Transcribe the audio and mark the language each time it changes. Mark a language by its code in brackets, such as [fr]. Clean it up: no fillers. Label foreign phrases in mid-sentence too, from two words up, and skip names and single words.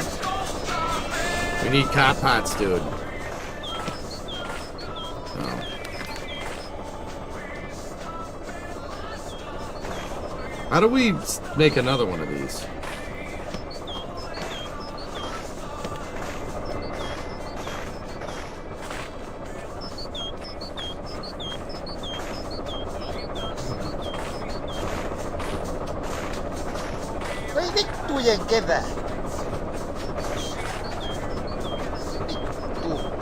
[en] We need cop pots, dude. Oh. How do we make another one of these? [fi] Voi vittujen kevää! Vittu!